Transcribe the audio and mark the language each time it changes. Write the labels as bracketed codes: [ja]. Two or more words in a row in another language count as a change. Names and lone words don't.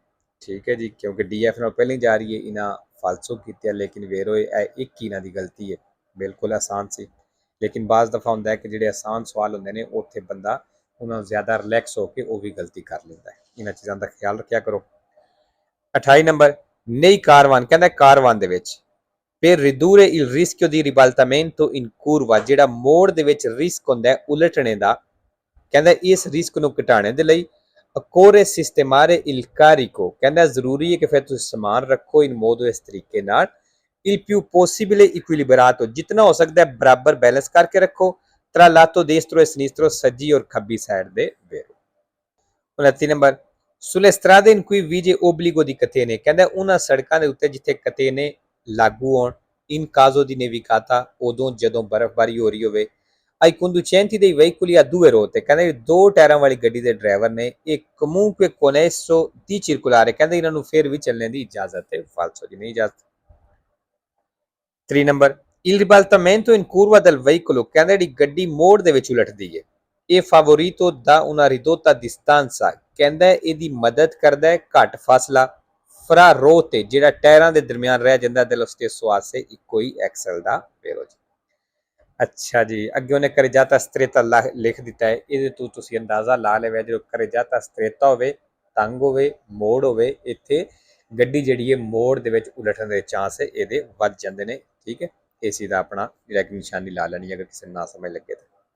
[pa] ਠੀਕ ਹੈ ਜੀ, ਕਿਉਂਕਿ ਡੀ ਐਫ ਨਾਲ ਪਹਿਲਾਂ ਜਾ ਰਹੀ ਹੈ, ਇਹਨਾਂ ਫਾਲਸੋ ਕੀਤੀ ਹੈ, ਲੇਕਿਨ ਵੇਰੋ ਇਹ ਇੱਕ ਹੀ ਇਹਨਾਂ ਦੀ ਗਲਤੀ ਹੈ, ਬਿਲਕੁਲ ਆਸਾਨ ਸੀ। ਲੇਕਿਨ ਬਾਜ਼ ਦਫਾ ਹੁੰਦਾ ਹੈ ਕਿ ਜਿਹੜੇ ਆਸਾਨ ਸਵਾਲ ਹੁੰਦੇ ਨੇ ਉੱਥੇ ਬੰਦਾ ਉਹਨਾਂ ਨੂੰ ਜ਼ਿਆਦਾ ਰਿਲੈਕਸ ਹੋ ਕੇ ਉਹ ਵੀ ਗਲਤੀ ਕਰ ਲੈਂਦਾ ਹੈ, ਇਹਨਾਂ ਚੀਜ਼ਾਂ ਦਾ ਖਿਆਲ ਰੱਖਿਆ ਕਰੋ। [it] 28 ਨੰਬਰ, ਨਈ ਕਾਰਵਾਨ, [pa] ਕਹਿੰਦਾ ਕਾਰਵਾਨ ਦੇ ਵਿੱਚ [it] per ridurre il rischio di ribaltamento in curva, [pa] ਜਿਹੜਾ ਮੋੜ ਦੇ ਵਿੱਚ ਰਿਸਕ ਹੁੰਦਾ ਹੈ ਉਲਟਣੇ ਦਾ, ਕਹਿੰਦਾ ਇਸ ਰਿਸਕ ਨੂੰ ਘਟਾਉਣ ਦੇ ਲਈ [it] occorre sistemare il carico, [pa] ਕਹਿੰਦਾ ਜ਼ਰੂਰੀ ਹੈ ਕਿ ਫਿਰ ਤੁਸੀਂ ਸਮਾਨ ਰੱਖੋ [it] in modo [pa] ਇਸ ਤਰੀਕੇ ਨਾਲ [it] il più possibile equilibrato, [pa] ਜਿਤਨਾ ਹੋ ਸਕਦਾ ਹੈ ਬਰਾਬਰ ਬੈਲੈਂਸ ਕਰਕੇ ਰੱਖੋ [it] tra lato destro e sinistro, [pa] ਸੱਜੀ ਔਰ ਖੱਬੀ ਸਾਈਡ ਦੇ ਵੇਰੋ। 29 ਨੰਬਰ, [it] sulle strade in cui vige obbligo di catene, [pa] ਕਹਿੰਦਾ ਉਹਨਾਂ ਸੜਕਾਂ ਦੇ ਉੱਤੇ ਜਿੱਥੇ ਕਤੇਨੇ ਲਾਗੂ ਹੋਣ [it] in caso di nevicata, [pa] ਉਦੋਂ ਜਦੋਂ ਬਰਫ਼ਬਾਰੀ ਹੋ ਰਹੀ ਹੋਵੇ [it] ai conducenti dei veicoli a due ruote, [pa] ਕਹਿੰਦੇ ਦੋ ਟਾਇਰਾਂ ਵਾਲੀ ਗੱਡੀ ਦੇ ਡਰਾਈਵਰ ਨੇ ਇਹ [it] comunque connesso di circolare, [pa] ਕਹਿੰਦੇ ਇਹਨਾਂ ਨੂੰ ਫਿਰ ਵੀ ਚੱਲਣ ਦੀ ਇਜਾਜ਼ਤ ਹੈ ਫਾਲਸੋ ਜੀ, ਨਹੀਂ ਇਜਾਜ਼ਤ। 3 ਨੰਬਰ, [it] il ribaltamento in curva del veicolo, [pa] ਕਹਿੰਦੇ ਜਿਹੜੀ ਗੱਡੀ ਮੋੜ ਦੇ ਵਿੱਚ ਉਲਟਦੀ ਹੈ ਇਹ [it] favorito da una ridotta distanza, [pa] ਕਹਿੰਦਾ ਇਹਦੀ ਮਦਦ ਕਰਦਾ ਹੈ ਘੱਟ ਫਾਸਲਾ [it] fra rote, [pa] ਜਿਹੜਾ ਟਾਇਰਾਂ ਦੇ ਦਰਮਿਆਨ ਰਹਿ ਜਾਂਦਾ [it] dello stesso asse, [pa] ਇੱਕੋ ਹੀ ਐਕਸਲ ਦਾ ਵੇਰੋ ਜੀ। ਅੱਛਾ ਜੀ, ਅੱਗੇ ਉਹਨੇ [it] carreggiata stretta [pa] ਲਿਖ ਦਿੱਤਾ ਹੈ, ਇਹਦੇ ਤੋਂ ਤੁਸੀਂ ਅੰਦਾਜ਼ਾ ਲਾ ਲਿਆ ਜਦੋਂ [it] carreggiata stretta [pa] ਹੋਵੇ, ਤੰਗ ਹੋਵੇ, ਮੋੜ ਹੋਵੇ, ਇੱਥੇ ਗੱਡੀ ਜਿਹੜੀ ਹੈ ਮੋੜ ਦੇ ਵਿੱਚ ਉਲਟਣ ਦੇ ਚਾਂਸ ਇਹਦੇ ਵੱਧ ਜਾਂਦੇ ਨੇ। ਠੀਕ ਹੈ, ਇਸੇ ਦਾ ਆਪਣਾ ਜਿਹੜਾ ਨਿਸ਼ਾਨੀ ਲਾ ਲੈਣੀ ਅਗਰ ਕਿਸੇ ਨੂੰ ਨਾ ਸਮਝ ਲੱਗੇ ਤਾਂ।